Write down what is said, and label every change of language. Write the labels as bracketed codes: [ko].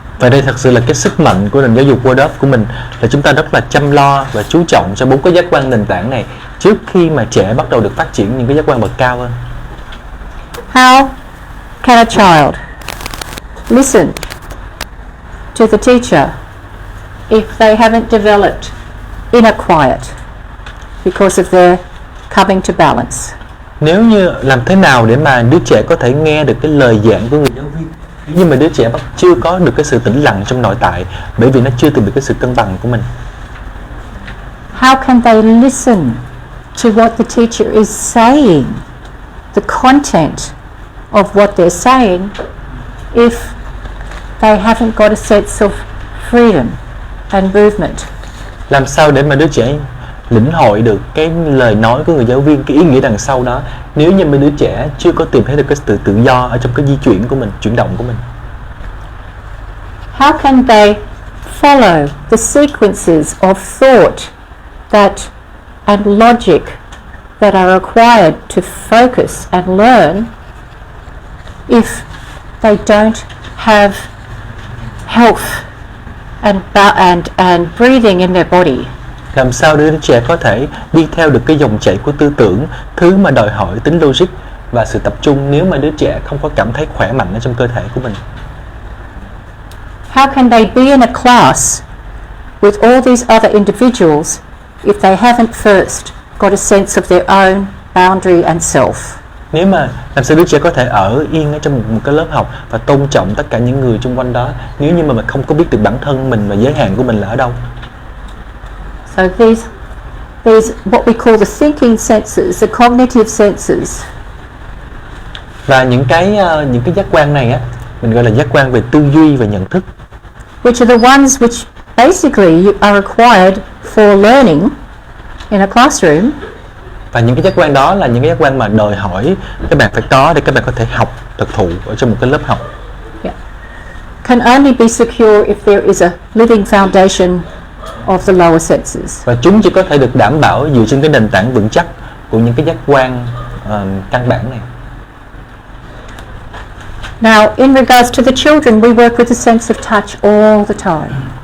[vi] Và đây thật sự là cái sức mạnh của nền giáo dục Waldorf của mình, là chúng ta rất là chăm lo và chú trọng cho 4 cái giác quan nền tảng này trước khi mà trẻ bắt đầu được phát triển những cái giác quan bậc cao hơn. [en] How can a child listen to the teacher if they haven't developed inner quiet because of their coming to balance? [vi] Nếu như làm thế nào để mà đứa trẻ có thể nghe được cái lời giảng của người giáo viên, nhưng mà đứa trẻ chưa có được cái sự tĩnh lặng trong nội tại, bởi vì nó chưa tìm được cái sự cân bằng của mình. [en] How can they listen to what the teacher is saying, the content of what they're saying, if they haven't got a sense of freedom and movement? [vi] Làm sao để mà đứa trẻ lĩnh hội được cái lời nói của người giáo viên, cái ý nghĩa đằng sau đó, nếu như mà đứa trẻ chưa có tìm thấy được cái sự tự do ở trong cái di chuyển của mình, chuyển động của mình? [en] How can they follow the sequences of thought and logic that are required to focus and learn if they don't have health and breathing in their body? [vi] Làm sao để đứa trẻ có thể đi theo được cái dòng chảy của tư tưởng, thứ mà đòi hỏi tính logic và sự tập trung, nếu mà đứa trẻ không có cảm thấy khỏe mạnh ở trong cơ thể của mình? [en] How can they be in a class with all these other individuals if they haven't first got a sense of their own boundary and self? [vi] Nếu mà làm sao đứa trẻ có thể ở yên ở trong một cái lớp học và tôn trọng tất cả những người xung quanh đó, nếu như mà mình không có biết được bản thân mình và giới hạn của mình là ở đâu? [en] So these what we call the thinking senses, the cognitive senses. [vi] Và những cái giác quan này á, mình gọi là giác quan về tư duy và nhận thức. [en] Which are the ones which basically are required for learning in a classroom. [vi] Và những cái giác quan đó là những cái giác quan mà đòi hỏi các bạn phải có để các bạn có thể học thực thụ ở trong một cái lớp học. [en] Yeah. Can only be secure if there is a living foundation of the lower senses. [vi] Và chúng chỉ có thể được đảm bảo dựa trên cái nền tảng vững chắc của những cái giác quan căn bản này. [en] Now, in regards to the children, we work with the sense of touch all the time.